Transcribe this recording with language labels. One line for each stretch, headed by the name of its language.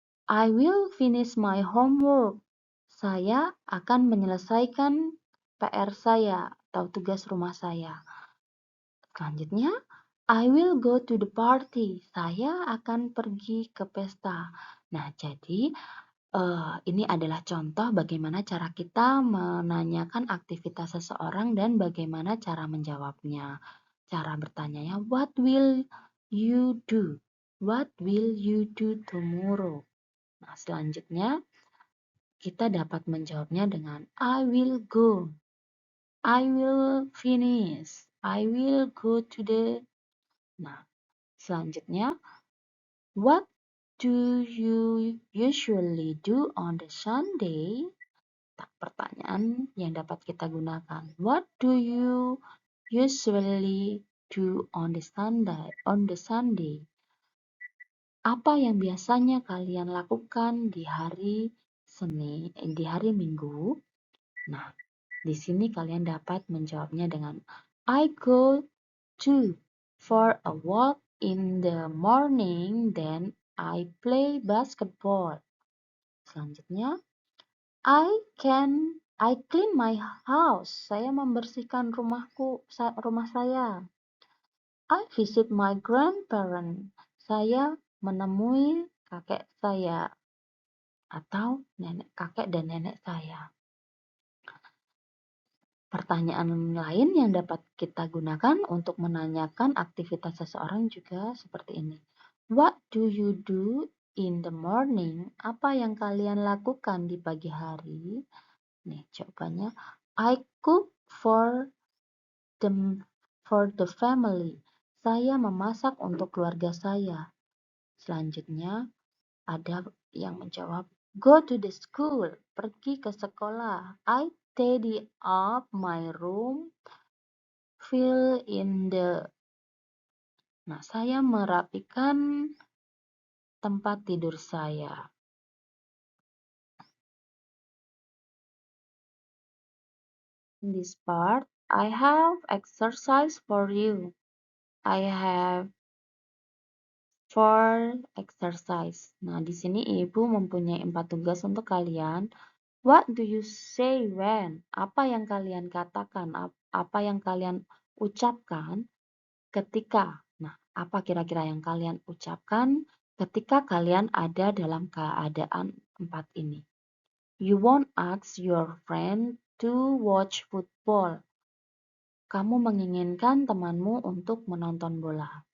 English: I will finish my homework.
Indonesian: Saya akan menyelesaikan PR saya atau tugas rumah saya.
English: Selanjutnya, I will go to the party.
Indonesian: Saya akan pergi ke pesta. Nah, jadi ini adalah contoh bagaimana cara kita menanyakan aktivitas seseorang dan bagaimana cara menjawabnya. Cara bertanyanya,
English: what will you do? What will you do tomorrow?
Indonesian: Nah, selanjutnya kita dapat menjawabnya dengan
English: I will go. I will finish. I will go to the. Nah, selanjutnya, what do you usually do on the Sunday?
Indonesian: Pertanyaan yang dapat kita gunakan.
English: What do you usually do on the Sunday?
Indonesian: Apa yang biasanya kalian lakukan di hari Minggu? Nah, di sini kalian dapat menjawabnya dengan
English: I go to for a walk in the morning, then I play basketball. Selanjutnya, I clean my house.
Indonesian: Saya membersihkan rumah saya.
English: I visit my grandparents.
Indonesian: Saya menemui kakek saya atau kakek dan nenek saya. Pertanyaan lain yang dapat kita gunakan untuk menanyakan aktivitas seseorang juga seperti ini.
English: What do you do in the morning?
Indonesian: Apa yang kalian lakukan di pagi hari? Nih jawabannya,
English: I cook for the family.
Indonesian: Saya memasak untuk keluarga saya. Selanjutnya ada yang menjawab,
English: go to the school.
Indonesian: Pergi ke sekolah.
English: I tidy up my room. Fill in the.
Indonesian: Nah, saya merapikan tempat tidur saya.
English: In this part, I have exercise for you. I have 4 exercise.
Indonesian: Nah, di sini Ibu mempunyai 4 tugas untuk kalian.
English: What do you say when?
Indonesian: Apa yang kalian katakan? Apa yang kalian ucapkan ketika? Nah, apa kira-kira yang kalian ucapkan ketika kalian ada dalam keadaan 4 ini?
English: You won't ask your friend to watch football.
Indonesian: Kamu menginginkan temanmu untuk menonton bola.